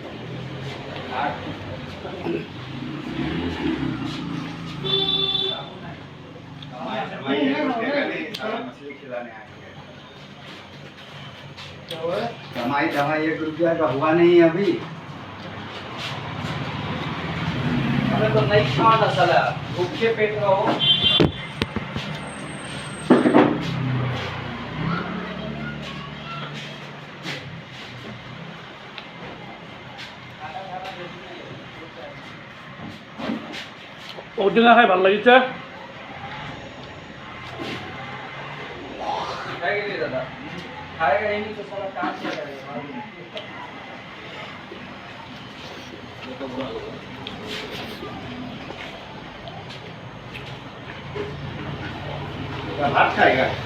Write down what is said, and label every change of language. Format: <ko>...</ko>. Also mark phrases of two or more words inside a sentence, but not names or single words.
<hi>दवाई 1 रुपया का हुआ नहीं अभी। अरे तो नहीं खाना साला, भूखे पेट रहो।</hi> <as>ঔটেঙা খাই ভাল লাগিছে।</as> <hi>खाएगा दादा, खाएगा ही नहीं तो साला काम क्या करेगा। भात खाएगा।</hi>